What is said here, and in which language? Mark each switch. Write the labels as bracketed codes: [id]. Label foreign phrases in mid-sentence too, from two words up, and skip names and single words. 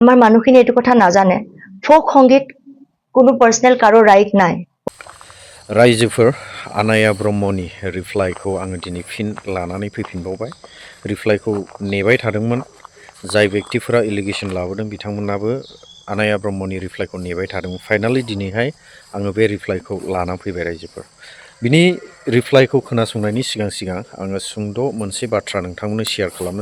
[as] আমাৰ মানুহখিনি এইটো কথা নাজানে ফোক সংগীত কোনো পাৰ্সোনেল কাৰো ৰাইট নাই [brx] रायजोफोर आनाया ब्रह्मनि रिप्लाइखौ आङो दिनै फिन लानानै फैफिनबावबाय रिप्लाइखौ नेबाय थादोंमोन जाय व्यक्तिफोरा एलिगेशन लाबोदों बिथांमोनाबो आनाया ब्रह्मनि रिप्लाइखौ नेबाय थादोंमोन फाइनाली दिनैहाय आङो बे रिप्लाइखौ लाना फैबाय रायजोफोर बिनि रिप्लाइखौ खोनासंनायनि सिगां आङो सुंद' मोनसे बाथ्रा नोंथांमोननो शेयार खालामनो